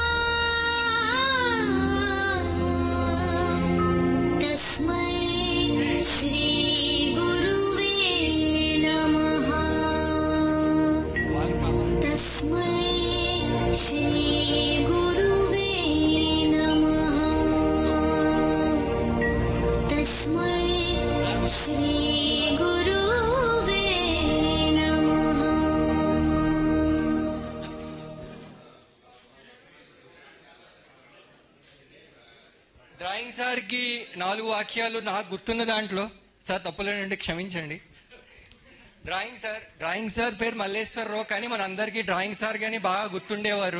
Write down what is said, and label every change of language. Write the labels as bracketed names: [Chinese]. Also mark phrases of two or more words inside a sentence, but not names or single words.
[Sanskrit] तस्मै श्री गुरुवे नमः तस्मै श्री गुरुवे नमः तस्मै श्री गुरुवे नमः. [English] drawing sir [Telugu] 4 వాక్యాలు నాకు గుర్తున్న దాంట్లో, సార్ తప్పులేనండి క్షమించండి. [English] drawing sir [Telugu] పేరు మల్లేశ్వరరావు, కానీ మనందరికీ [English] drawing sir [Telugu] కానీ బాగా గుర్తుండేవారు.